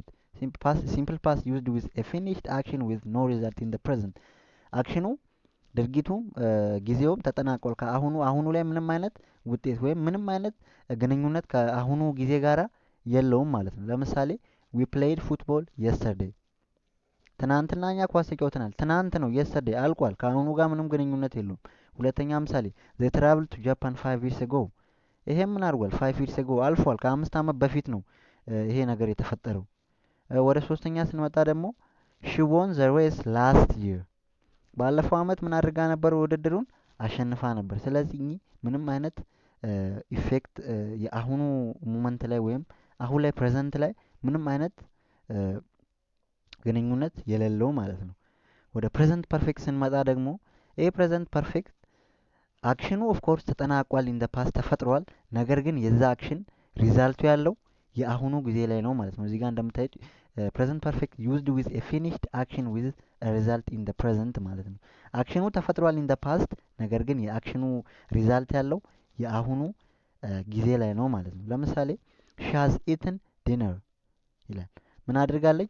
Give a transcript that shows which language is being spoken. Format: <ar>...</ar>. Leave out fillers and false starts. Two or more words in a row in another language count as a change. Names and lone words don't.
<en>simple past used with a finished action with no result in the present።</en> <am>አክሽኑ ድርጊቱም ጊዜውም ተጠናቋል። አሁኑ ላይ ምንም አይነት ውጤት ወይም ምንም አይነት ግንኙነት ከአሁኑ ጊዜ ጋራ የለውም ማለት ነው። ለምሳሌ</am> <en>we played football yesterday</en> <am>ትናንትና እኛ ኳስ ተጫውተናል። ትናንት ነው፣ የስተርዴይ አልቋል። ከአሁኑ ጋር ምንም ግንኙነት የለውም። ሁለተኛ ምሳሌ</am> <en>they traveled to Japan 5 years ago።</en> <am>ይሄም ምን አድርጓል?</am> <en>5 years ago</en> <am>አልፏል። ከ5 ዓመት በፊት ነው ይሄ ነገር የተፈጠረው። ወደ ሶስተኛ ስንመጣ ደግሞ</am> <en>she won the race last year።</en> <am>ባለፈው አመት ምን አድርጋ ነበር? ውድድሩን አሸንፋ ነበር። ስለዚህ ምንም አይነት ኢፌክት የአሁኑ ሞመንት ላይ ወይም አሁን ላይ ፕሬዘንት ላይ ምንም አይነት ግንኙነት የሌለው ማለት ነው። ወደ</am> <en>present perfect</en> <am>ስንመጣ ደግሞ ይሄ</am> <en>present perfect</en> <am>አክሽኑ</am> <en>of course</en> <am>ተጠናቋል፣</am> <en>in the past</en> <am>ተፈጥሯል። ነገር ግን የዛ አክሽን ሪዛልቱ ያለው የአሁኑ ጊዜ ላይ ነው ማለት ነው። እዚህ ጋር እንደምታዩት</am> <en>present perfect used with a finished action with result in the present</en> <am>ማለት ነው። አክሽኑ ተፈጥሯል</am> <en>in the past፣</en> <am>ነገር ግን የአክሽኑ ሪዛልት ያለው የአሁኑ ጊዜ ላይ ነው ማለት ነው። ለምሳሌ</am> <en>she has eaten dinner</en> <am>ይላል። ምን አድርጋለች?</am>